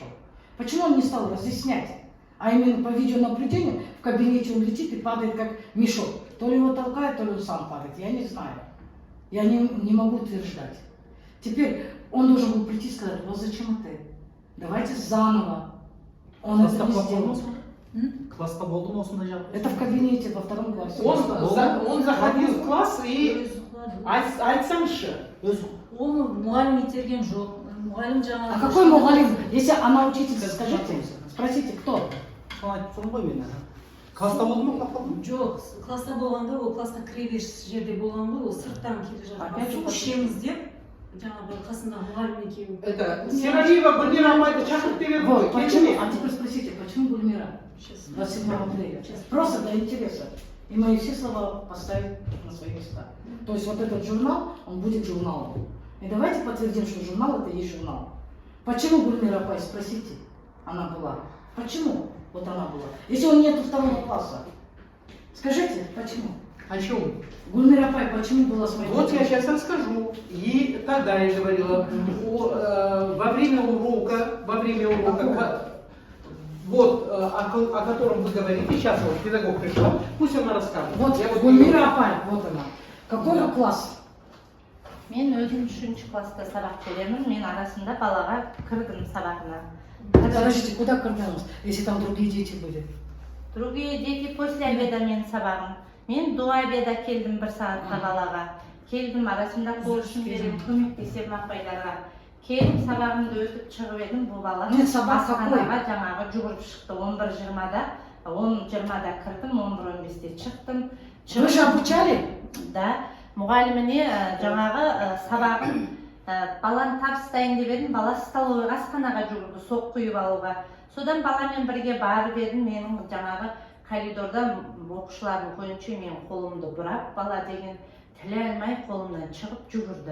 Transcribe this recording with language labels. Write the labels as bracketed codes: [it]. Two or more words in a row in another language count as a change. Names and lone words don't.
[ru] Почему он не стал разъяснять? А именно по видеонаблюдению в кабинете он летит и падает как мешок. То ли его толкает, то ли он сам падает. Я не знаю. Я не могу утверждать. Теперь он должен был прийти и сказать, у вас ЗЧМТ. Давайте заново. Он это не сделал. [kk] Класста болды ма осындай жағдай? [ru] Это в кабинете во 2 классе. Он заходил в класс и айтсаңызшы. [kk] Оны мұғалім итерген жоқ. Мұғалім жаңағы. [ru] А какой мугалим? Если она учительница, скажите, спросите, кто? [kk] Соны айтып ғой мен. Класста болды ма құлап қалдың? Жоқ, класста болғанда ол классқа кіребеш жерде болған ғой, ол сырттан келе [ru] Опять же, [kk] жатқан. Ішеміз деп жаңағы қасында мұғалім екеуі. Это Сералиева Гүлмира апайды шақырып береді ғой. [ru] Вот, почему? А теперь спросите, почему Гульмира? 27 апреля. Просто для интереса. И мои все слова поставить на свои места. То есть вот этот журнал, он будет журналом. И давайте подтвердим, что журнал это и есть журнал. Почему Гульмира Апай, спросите, она была? Почему вот она была? Если он нет 2 класса. Скажите, почему? О чем? Гульмира Апай, почему была с моей Вот я сейчас расскажу. И тогда я говорила, во время урока, вот о котором вы говорите, сейчас вот педагог пришел, пусть она расскажет. Вот Я Гульмира Апай, вот она. Какой Да. класс? [kk] Мен өзім 3 класста сабақ беремін. Мен арасында балаға кірдім сабағына. [ru] Подождите, куда кормилась, если там другие дети были? Другие дети после обеда [kk] мен сабағым. Мен [ru] до обеда [kk] келдім 1 сағатқа балаға. Келдім арасында қол ұшын беремін, көмектесемін апайларға. Келдім сабағымды өтіп шығып едім, бұл бала Нет, сабақ асханаға жаңағы жүгіріп шықты 11:20-да. 10:20-да кірдім, 11:15-те шықтым. [ru] Вы же обучали? [kk] Да, мұғаліміне жаңағы сабағын баланы табыстайын деп едім, бала столовыйға асханаға жүгірді, соқ құйып алуға. Содан баламен бірге барып едім, менің жаңағы коридорда оқушылардың көзінше мен қолымды бұрап, бала деген тілі алмай қолымнан шығып жүгірді.